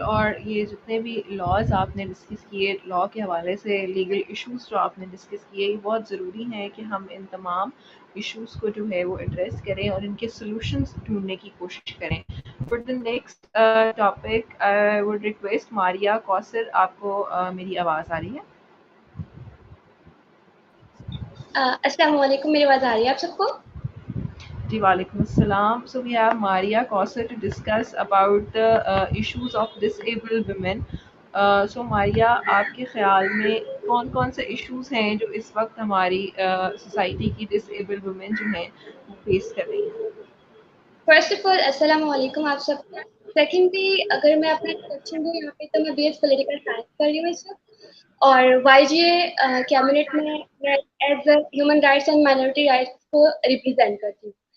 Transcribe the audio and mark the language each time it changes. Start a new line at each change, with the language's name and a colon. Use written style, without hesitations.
Urdu: اور یہ جتنے بھی لاز آپ نے ڈسکس کیے، لاء کے حوالے سے لیگل ایشوز جو آپ نے ڈسکس کیے، یہ بہت ضروری ہے کہ ہم ان تمام ایشوز کو جو ہے وہ ایڈریس کریں اور ان کے سلوشنز ڈھونڈنے کی کوشش کریں.
English: For the next topic I would request Maria Kausar.
Urdu: آپ کو میری آواز آ رہی ہے؟ السلام علیکم، میری آواز آ رہی ہے آپ سب کو؟ جی وعلیکم السلام.
English: So we have Maria Kossar to discuss about the issues of disabled women.
Urdu: سو ماریا، آپ کے خیال میں کون کون سے ایشوز ہیں جو اس وقت ہماری سوسائٹی کی ڈس ایبل وومن جو ہیں وہ فیس کر رہی ہیں؟
English: first of all
Urdu: السلام علیکم آپ سب کو. سیکنڈلی اگر میں اپنا انٹروڈکشن دوں یہاں پہ تو میں بی ایس پولیٹیکل سائنس کر رہی ہوں اس وقت, اور وائی جی اے کیبنٹ میں
English: as a human rights and minority rights
Urdu: کو ریپرزینٹ کرتی ہوں.